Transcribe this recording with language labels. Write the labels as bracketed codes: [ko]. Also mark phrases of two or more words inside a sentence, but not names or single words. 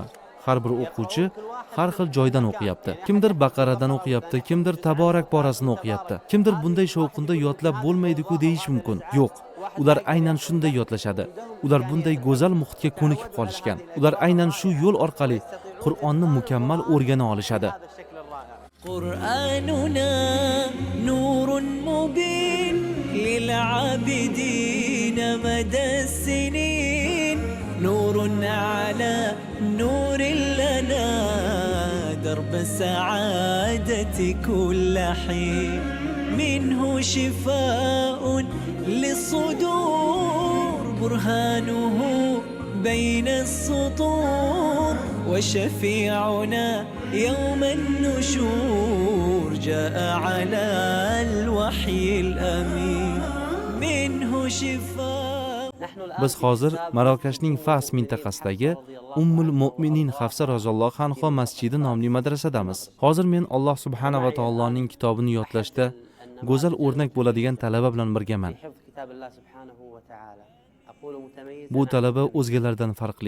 [uz] Har bir o'quvchi har xil joydan o'qiyapti. Kimdir Baqaradan o'qiyapti, kimdir Taborak borasini o'qiyapti. Kimdir bunday shovqinda yodlab bo'lmaydi-ku deyish mumkin. Yo'q. Ular aynan shunday yodlashadi. Ular bunday go'zal muhitga ko'nikib qolishgan. Ular aynan shu yo'l orqali Qur'onni mukammal o'rgana olishadi. [ar] قرآننا نور مبين للعابدين مدى السنين، نور على نور لنا، درب السعادة كل حين، منه شفاء للصدور، برهانه بين السطور، وشفيعنا يوم النشور، جاء على الوحي الأمين، منه شفاء. [uz] Biz hozir Marokashning Fas mintaqasidagi Ummul Mu'minin Hafsa [ar] رضي الله عنها [uz] masjidi nomli madrasadamiz. Hozir men Alloh subhanahu va taoloning kitobini yodlashda go'zal o'rnak bo'ladigan talaba bilan birgaman. Bu talaba o'zgalardan farqli.